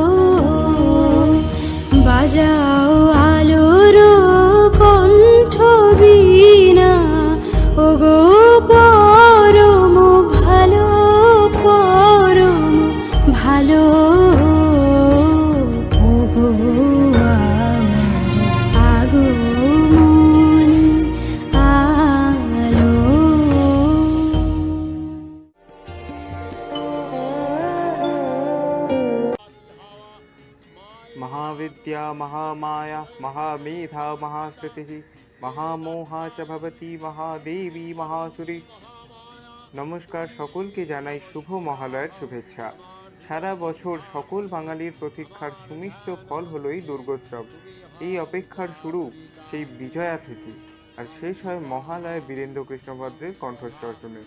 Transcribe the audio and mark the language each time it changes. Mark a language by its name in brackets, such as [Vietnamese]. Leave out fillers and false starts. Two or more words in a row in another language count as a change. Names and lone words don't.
[Bangla] বাজাও আলোর কণ্ঠ বীণা, ওগো পরম ভালো পরম ভালো, ওগো আমার আগমনী আলো। [Sanskrit] महाविद्या महामाया महामेधा महाश्रुतिः महामोहा च भवति महादेवी महासुरी। [Bangla] নমস্কার, সকলকে জানাই শুভ মহালয়ের শুভেচ্ছা। সারা বছর সকল বাঙালির প্রতীক্ষার সুমিষ্ট ফল হলো এই দুর্গোৎসব। এই অপেক্ষার শুরু সেই বিজয়া থেকে, আর শেষ হয় মহালয়া বীরেন্দ্র কৃষ্ণ ভদ্রের কণ্ঠস্বর শুনে।